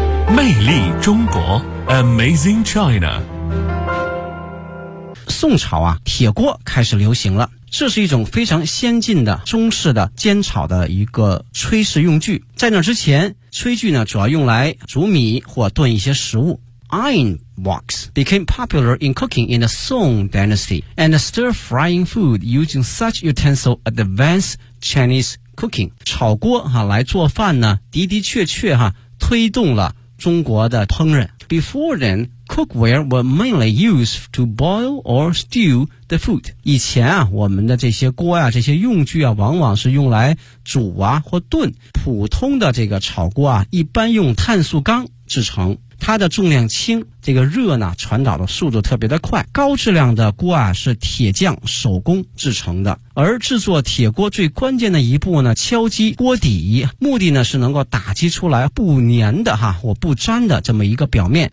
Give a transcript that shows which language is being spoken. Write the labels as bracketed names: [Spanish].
[Chinese] 魅力中国 [English] Amazing China。 [Chinese] 宋朝啊，铁锅开始流行了，这是一种非常先进的中式的煎炒的一个炊事用具。在那之前，炊具呢主要用来煮米或炖一些食物。 [English] Iron wok became popular in cooking in the Song Dynasty and stir frying food using such utensil advanced Chinese cooking。 [Chinese] 炒锅哈来做饭呢，的的确确哈推动了中国的烹饪。 [English] Before then, cookware were mainly used to boil or stew the food. [Chinese] 以前啊，我们的这些锅啊，这些用具啊，往往是用来煮啊或炖。普通的这个炒锅啊，一般用碳素钢制成，它的重量轻，这个热呢传导的速度特别的快。高质量的锅啊是铁匠手工制成的，而制作铁锅最关键的一步呢，敲击锅底，目的呢是能够打击出来不粘的哈，或不粘的这么一个表面。